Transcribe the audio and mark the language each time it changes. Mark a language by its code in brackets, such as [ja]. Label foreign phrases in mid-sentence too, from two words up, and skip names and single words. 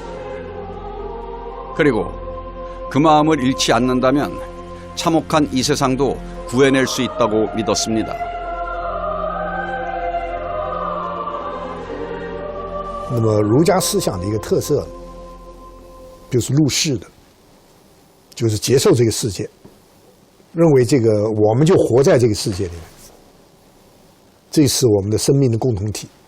[ko] 그리고 그 마음을 잃지 않는다면 참혹한 이 세상도 구해낼 수 있다고 믿었습니다. [zh] 那么儒家思想的一个特色就是入世的，就是接受这个世界，认为这个我们就活在这个世界里面，这是我们的生命的共同体。